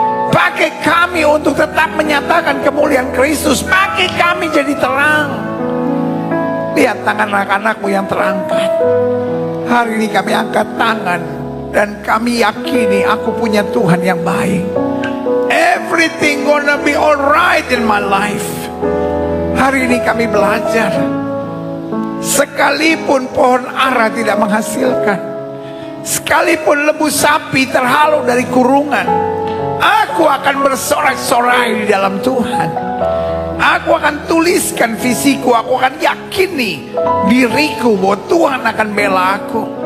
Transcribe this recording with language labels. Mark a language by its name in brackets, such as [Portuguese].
[Indonesian] Pakai kami untuk tetap menyatakan kemuliaan Kristus. Pakai kami jadi terang. Lihat tangan anak-anakmu yang terangkat. Hari ini kami angkat tangan dan kami yakini aku punya Tuhan yang baik. [English] Every everything gonna be alright in my life. [Indonesian] Hari ini kami belajar, sekalipun pohon ara tidak menghasilkan, sekalipun lembu sapi terhalau dari kurungan, aku akan bersorak-sorai di dalam Tuhan. Aku akan tuliskan visiku, aku akan yakini diriku bahwa Tuhan akan bela aku.